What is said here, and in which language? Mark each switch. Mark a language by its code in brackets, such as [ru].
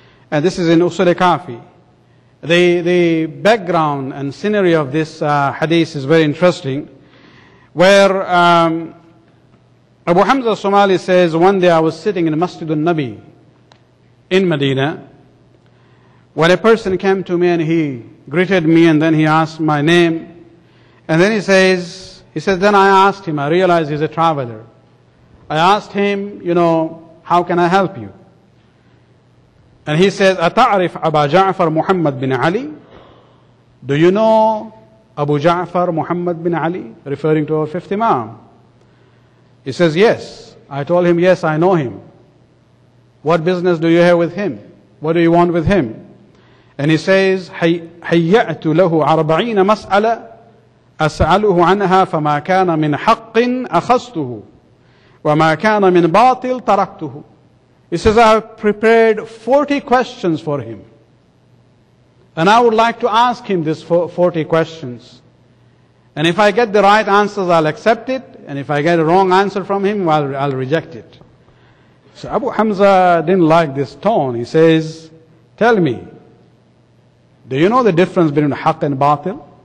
[en] And this is in Usul Kafi. The background and scenery of this hadith is very interesting, where Abu Hamza al-Thumali says, one day I was sitting in Masjid al-Nabi in Medina, when a person came to me and he greeted me, and then he asked my name, and then he says, then I asked him, I realized he's a traveler. I asked him, how can I help you? And he says, [ar] أتعرف أبا جعفر محمد بن علي? [en] Do you know Abu Ja'far Muhammad bin Ali? Referring to our Fifth Imam. He says, yes. I told him, yes, I know him. What business do you have with him? What do you want with him? And he says, [ar] هيأت له 40 مسألة أسأله عنها فما كان من حق أخذته وما كان من باطل تركته. [en] He says, I have prepared 40 questions for him. And I would like to ask him these 40 questions. And if I get the right answers, I'll accept it. And if I get a wrong answer from him, I'll reject it. So Abu Hamza didn't like this tone. He says, tell me, do you know the difference between haqq and batil?